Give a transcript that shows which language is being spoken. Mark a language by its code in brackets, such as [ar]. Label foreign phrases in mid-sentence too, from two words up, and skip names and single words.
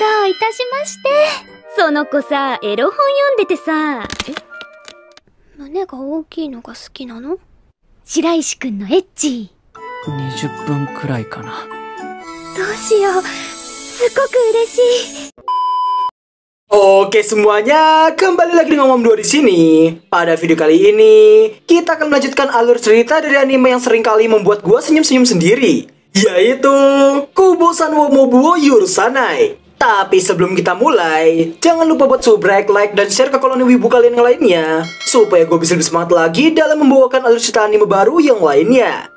[ja] いたしまして。その子さ、エロ本読んでてさ。胸が大きいのが好きなの？白石くんのエッチ。 20分くらいかな。どうしよう。すっごく嬉しい。 [id] Oke semuanya, kembali lagi dengan Om Duo di sini. Pada video kali ini, kita akan melanjutkan alur cerita dari anime yang seringkali membuat gua senyum-senyum sendiri, yaitu Kubo-san wo Mobuo Yurusanai. Tapi sebelum kita mulai, jangan lupa buat subrek, like, dan share ke koloni wibu kalian yang lainnya, supaya gue bisa lebih semangat lagi dalam membawakan alur cerita anime baru yang lainnya.